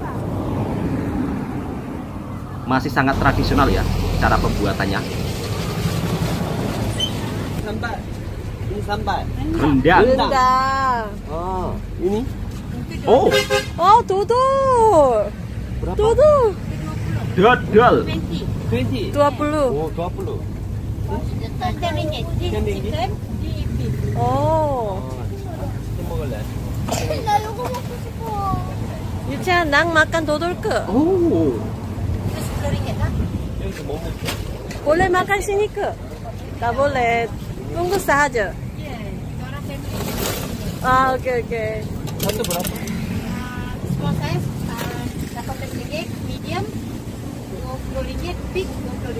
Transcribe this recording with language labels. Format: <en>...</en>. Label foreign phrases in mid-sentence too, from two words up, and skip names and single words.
<ms>Masih sangat tradisional ya cara pembuatannya. Sampai. Ini sampai. Rendang. Oh, ini? Oh, dodol. Berapa? Dodol. dodol. 20. 20. Oh, 20. Oh.</ms> <ko>또 먹을래? 나 이거 먹고 싶어.</ko> <ms>유채야, 낭 makan dodol ke? Oh,</ms> <ko>여기서 뭐 먹죠?</ko> <ms>Boleh makan sini ke? Tak boleh. Tunggu saja. Ah, oke. satu berapa?</ms> <en>Small size, 18 ringgit, medium, 20 ringgit, big, 22.</en>